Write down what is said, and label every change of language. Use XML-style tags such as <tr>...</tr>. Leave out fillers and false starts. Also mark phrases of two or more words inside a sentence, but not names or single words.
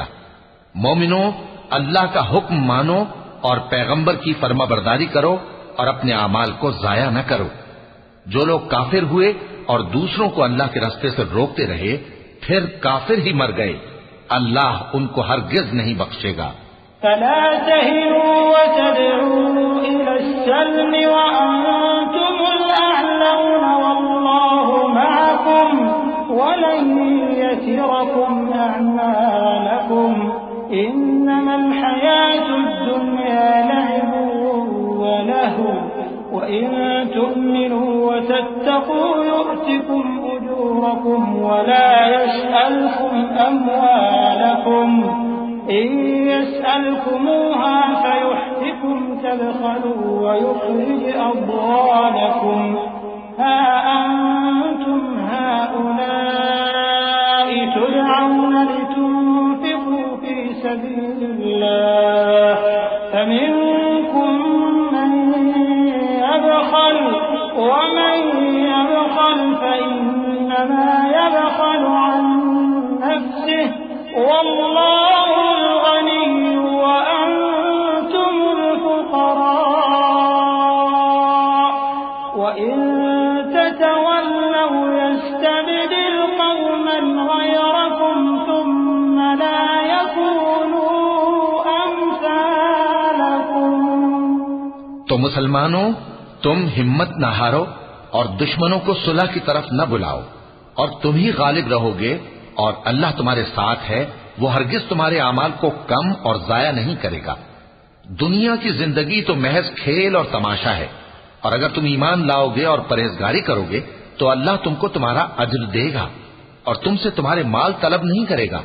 <hi>मोमिनो, अल्लाह का हुक्म मानो और पैगंबर की फर्माबरदारी करो और अपने अमाल को जाया न करो। जो लोग काफिर हुए और दूसरों को अल्लाह के रास्ते से रोकते रहे फिर काफिर ही मर गए, अल्लाह उनको हरगिज नहीं बख्शेगा।</hi> <ar>فلا تهنوا وتدعوا إلى السلم وأنتم الأعلون والله معكم ولن يتركم أعمالكم إنما الحياة الدنيا لعب ولهو وإن تؤمنوا وتتقوا يؤتكم أجوركم ولا يسألكم أموالكم إن يسألكموها فيحفكم تبخلوا ويخرج أضغانكم ها أنتم هؤلاء تدعون لتنفقوا في سبيل الله فمنكم من يبخل ومن يبخل فإنما يبخل عن نفسه والله الغني وأنتم الفقراء وإن تتولوا يستبدل قوما غيركم ثم لا يكونوا أمثالكم.</ar> <hi>तो मुसलमानों, तुम हिम्मत न हारो और दुश्मनों को सुलह की तरफ न बुलाओ और तुम ही गालिब रहोगे और अल्लाह तुम्हारे साथ है, वो हरगिज तुम्हारे अमाल को कम और जाया नहीं करेगा। दुनिया की जिंदगी तो महज खेल और तमाशा है और अगर तुम ईमान लाओगे और परहेजगारी करोगे तो अल्लाह तुमको तुम्हारा अज्र देगा और तुमसे तुम्हारे माल तलब नहीं करेगा।</hi>